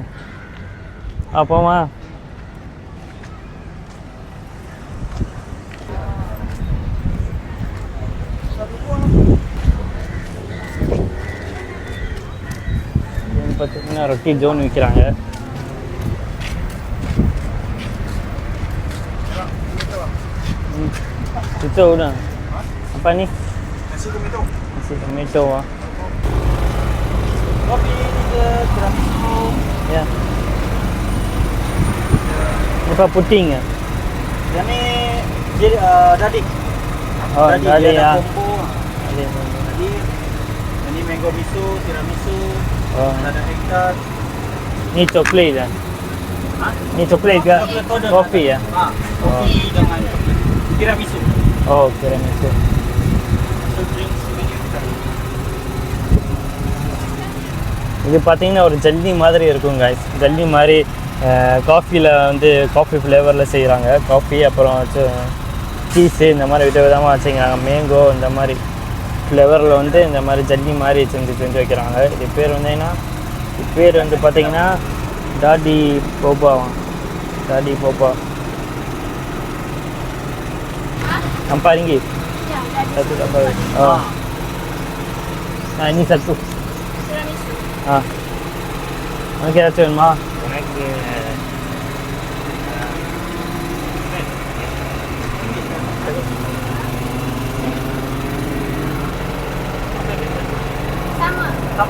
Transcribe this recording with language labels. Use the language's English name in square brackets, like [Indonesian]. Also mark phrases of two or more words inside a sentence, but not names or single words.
[Tamil] போமா. பார்த்தீங்கன்னா ரொட்டி ஜோன் விற்கிறாங்க. [Malay] Itu udah. Apa nih? Nasi tomato. Kopi juga tiramisu. Ya. Ini apa pudding ya? Ini jadi dading. Oh, dading ya. Jadi ini mango miso, tiramisu, ada hektar. Ini coklat ya? Hah? Ini coklat ke? Kopi ya? Kopi dengan coklat. Tiramisu. Oh, tiramisu. [Tamil] இது பார்த்தீங்கன்னா ஒரு ஜல்லி மாதிரி இருக்கும் guys. ஜல்லி மாதிரி காஃபியில் வந்து [English] coffee flavourில் [Tamil] செய்கிறாங்க. காஃபி அப்புறம் சீஸு இந்த மாதிரி விதவிதமாக வச்சுக்கிறாங்க. மேங்கோ இந்த மாதிரி ஃப்ளேவரில் வந்து இந்த மாதிரி ஜல்லி மாதிரி செஞ்சு வைக்கிறாங்க. இது பேர் வந்தீங்கன்னா பேர் வந்து பார்த்தீங்கன்னா டாடி போபாவா. டாடி போபா. [Malay] Apa ringgit? Ya, Satu apa? Oh. Nah, ini satu. Ah. Okey, racun mah. sama.